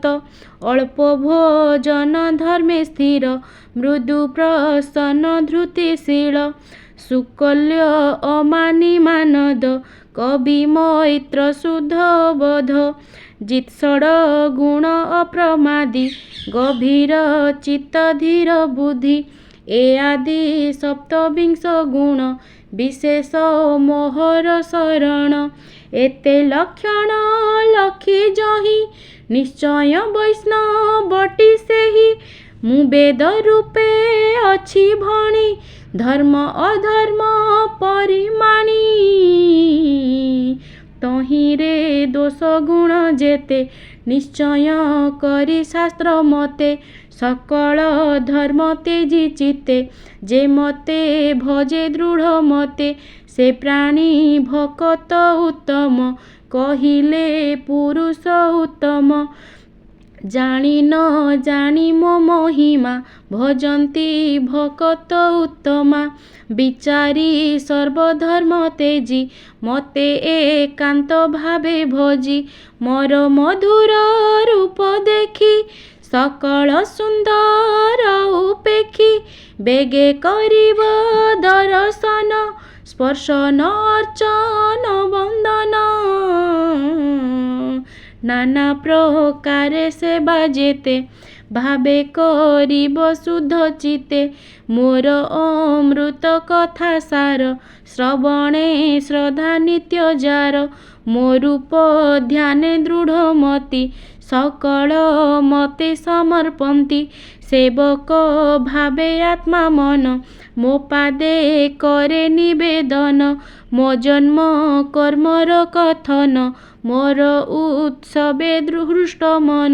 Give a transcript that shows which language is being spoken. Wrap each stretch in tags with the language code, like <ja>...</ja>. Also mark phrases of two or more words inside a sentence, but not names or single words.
<or>ଅଳ୍ପ ଭୋଜନ ଧର୍ମେ ସ୍ଥିର ମୃଦୁ ପ୍ରସନ୍ନ ଧୃତିଶୀଳ। ସୁକଲ୍ୟ ଅମାନି ମାନଦ କବି ମୈତ୍ର ଶୁଦ୍ଧ ବୋଧ। ଜିତ୍ସଡ ଗୁଣ ଅପ୍ରମାଦୀ ଗଭୀର ଚିତ୍ତ ଧୀର ବୁଦ୍ଧି। ଏ ଆଦି 27 ଗୁଣ ବିଶେଷ ମୋହର ଶରଣ। ଏତେ ଲକ୍ଷଣ ଲଖୀ ଜହି ନିଶ୍ଚୟ ବୈଷ୍ଣବଟୀ ସେହି। ମୁ ବେଦ ରୂପେ ଅଛି ଭଣୀ ଧର୍ମ ଅଧର୍ମ ପରିମାଣୀ। ତହିରେ ଦୋଷ ଗୁଣ ଜେତେ ନିଶ୍ଚୟ କରୀ ଶାସ୍ତ୍ର ମତେ। ସକଳ ଧର୍ମ ତେଜୀ ଚିତ୍ତେ ଜେ ମତେ ଭଜେ ଦୃଢ଼ ମତେ। ସେ ପ୍ରାଣୀ ଭକତ ଉତ୍ତମ କହିଲେ ପୁରୁଷ ଉତ୍ତମ। ଜାଣି ନ ଜାଣି ମୋ ମହିମା ଭଜନ୍ତି ଭକତ ଉତ୍ତମା। ବିଚାରୀ ସର୍ବଧର୍ମ ତେଜୀ ମତେ ଏକାନ୍ତ ଭାବେ ଭଜୀ। ମୋର ମଧୁର ରୂପ ଦେଖୀ ସକଳ ସୁନ୍ଦର ଉପେକ୍ଷୀ। ବେଗେ କରିବ ଦର୍ଶନ ସ୍ପର୍ଶନ ଅର୍ଚ୍ଚନ ବନ୍ଦନ। ନାନା ପ୍ରକାରେ ସେବା ଜେତେ ଭାବେ କରିବ ଶୁଦ୍ଧ ଚିତ୍ତେ। ମୋର ଅମୃତ କଥା ସାର ଶ୍ରବଣେ ଶ୍ରଦ୍ଧା ନିତ୍ୟ ଜାର। ମୋ ରୂପ ଧ୍ୟାନେ ଦୃଢ଼ ମତି ସକଳ ମତେ ସମର୍ପନ୍ତି। ସେବକ ଭାବେ ଆତ୍ମା ମନ ମୋ ପାଦେ କରେ ନିବେଦନ। ମୋ ଜନ୍ମ କର୍ମର କଥନ ମୋର ଉତ୍ସବେ ହୃଷ୍ଟ ମନ।</or>